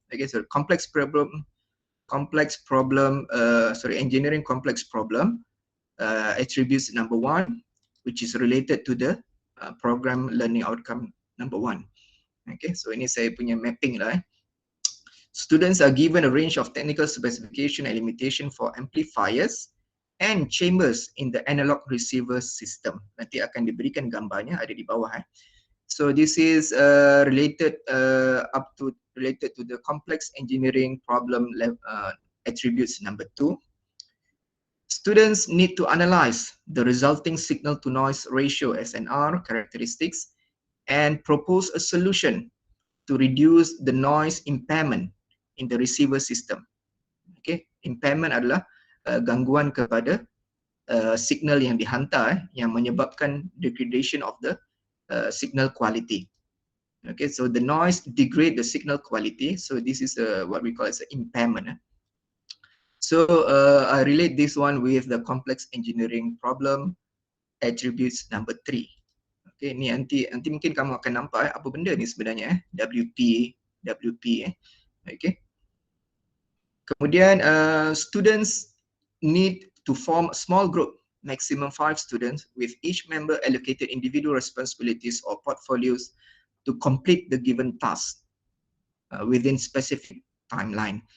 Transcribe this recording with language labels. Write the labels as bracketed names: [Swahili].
[English] Okay, so engineering complex problem attributes number 1, which is related to the program learning outcome number 1. Okay, so [Malay] ini saya punya mapping lah. [English] Students are given a range of technical specification and limitation for amplifiers and chambers in the analog receiver system. [Malay] Nanti akan diberikan gambarnya, ada di bawah. [English] So this is related to the complex engineering problem attributes number 2. Students need to analyze the resulting signal to noise ratio (SNR) characteristics and propose a solution to reduce the noise impairment in the receiver system. [Malay] Okay, impairment adalah gangguan kepada signal yang dihantar yang menyebabkan [English] degradation of the signal quality. Okay, so the noise degrade the signal quality. So this is what we call as an impairment. So I relate this one with the complex engineering problem attributes number 3. [Malay] Okay, ni nanti mungkin kamu akan nampak apa benda ni sebenarnya WP. Okay. [English] Kemudian students need to form a small group, maximum 5 students, with each member allocated individual responsibilities or portfolios to complete the given task within specific timeline.